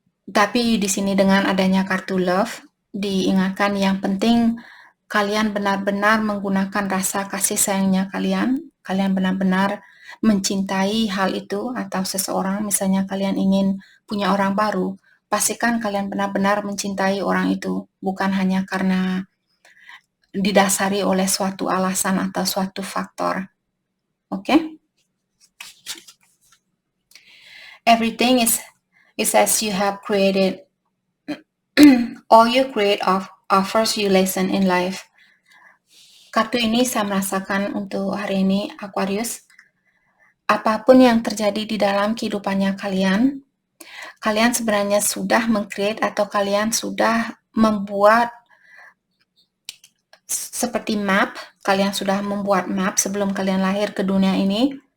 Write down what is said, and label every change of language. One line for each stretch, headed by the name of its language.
Indonesian: Tapi di sini dengan adanya kartu love, diingatkan yang penting kalian benar-benar menggunakan rasa kasih sayangnya kalian benar-benar mencintai hal itu atau seseorang, misalnya kalian ingin punya orang baru, pastikan kalian benar-benar mencintai orang itu, bukan hanya karena didasari oleh suatu alasan atau suatu faktor. Oke?
English: Everything is as you have created. All you create offers you lesson in life.
Indonesian: Kartu ini saya merasakan untuk hari ini, Aquarius, apapun yang terjadi di dalam kehidupannya kalian sebenarnya sudah meng-create atau kalian sudah membuat seperti map, kalian sudah membuat map sebelum kalian lahir ke dunia ini.